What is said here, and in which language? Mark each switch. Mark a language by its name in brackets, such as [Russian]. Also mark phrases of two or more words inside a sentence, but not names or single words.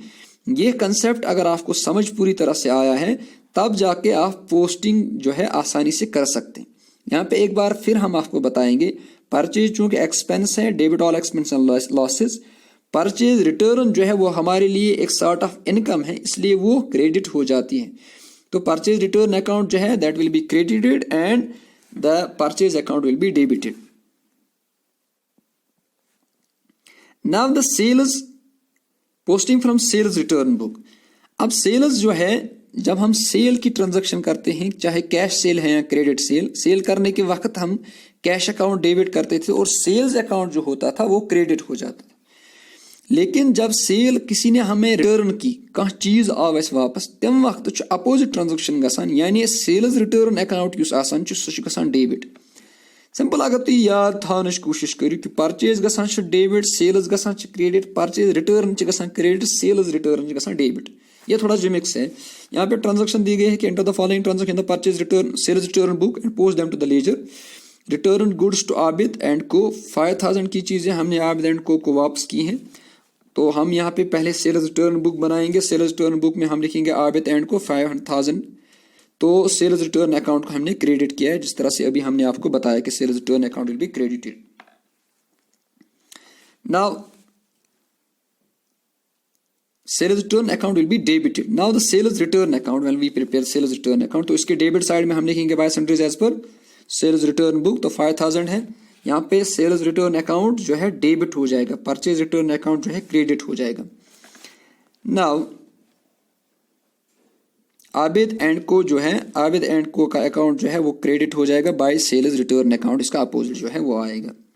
[Hindi] ये कंसेप्ट अगर आपको समझ पूरी तरह से आया है तब जाके आप पोस्टिंग जो है आसानी से कर सकते हैं। यहाँ पे एक बार फिर हम आपको बताएंगे, परचेज चूंकि एक्सपेंस है, [English] debit all expense and losses. [Hindi] परचेज रिटर्न जो है वो हमारे लिए एक [English] sort of income [Hindi] है, इसलिए वो क्रेडिट हो जाती है। तो [English] purchase return account [Hindi] जो है [English] that will be credited and the purchase account will be debited. now the sales posting from sales return book. [Hindi] अब सेल्स जो है, जब हम सेल की ट्रांजैक्शन करते हैं, चाहे [English] cash sale [Hindi] है या [English] credit sale [Hindi] करने के वक्त हम [English] cash account [Hindi] डेबिट करते थे और [English] sales account [Hindi] जो होता था वो क्रेडिट हो जाता था। लेकिन जब सेल किसी ने हमें रिटर्न की [Kashmiri] कह चीज आव अस वापस, तम वक्त [English] opposite transaction [Kashmiri] गसान, यानी [English] sales return account [Kashmiri] युस आसान सह गसान डेबिट। सिंपल अगर तुम याद थावन कोशिश करो कि परचेज गसान डेबिट, सेल्स गसान क्रेडिट, [English] purchase return [Kashmiri] गसान क्रेडिट, [English] sales return [Kashmiri] गसान डेबिट। [Hindi] ये थोड़ा जिमिक्स है। यहाँ पे ट्रांजैक्शन दी गई है कि [English] enter the following transaction the purchase return sales return book and post them to the ledger. return goods to Abid and Co [Hindi] 5000 की चीजें हमने आबिद एंड को वापस की हैं। तो हम यहाँ पे पहले [English] sales return book [Hindi] बनाएंगे। [English] sales return book [Hindi] में हम लिखेंगे आबिद एंड को 5000। तो [English] sales return account [Hindi] को हमने क्रेडिट किया है, जिस तरह से अभी हमने आपको बताया कि [English] sales return account will be credited. नाउ sales return account will be debited. Now the sales return account, when we prepare sales return account, [Hindi] तो इसके [English] debit side [Hindi] में हम लिखेंगे [English] by sundries as per sales return book. [Hindi] तो 5000 है, यहाँ पे [English] sales return account [Hindi] जो है डेबिट हो जाएगा, [English] purchase return account [Hindi] जो है क्रेडिट हो जाएगा। नाउ आबिद एंड को जो है, आबिद एंड को का अकाउंट जो है वो क्रेडिट हो जाएगा [English] by sales return account, [Hindi] इसका अपोजिट जो है वो आएगा।